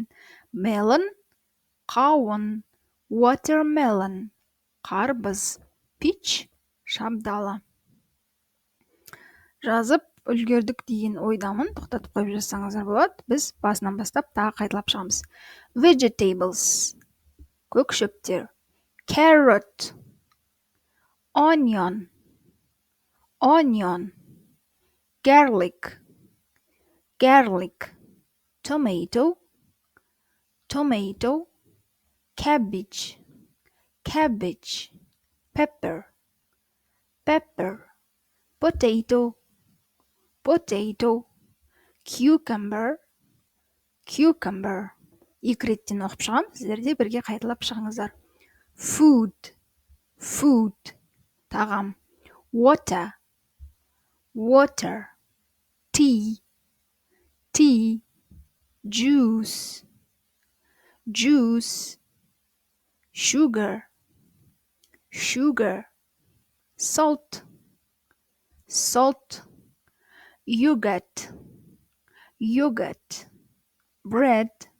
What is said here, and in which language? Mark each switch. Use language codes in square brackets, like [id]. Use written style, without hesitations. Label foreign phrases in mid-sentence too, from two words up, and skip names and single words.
[kk] Melon қауын. Watermelon қарбыз. Peach шабдалы. Жазып үлгердік деген ойдамын, тоқтатып қойып жазсаңыздар болады. Біз басынан бастап тағы қайталап шығамыз. Vegetables көкшөптер. [en] Carrot onion garlic tomato cabbage pepper potato cucumber. [kk] Екі реттен оқып шығам, сіздер де бірге қайталап шығыңыздар. Food тағам. [en] Water tea juice sugar salt yogurt bread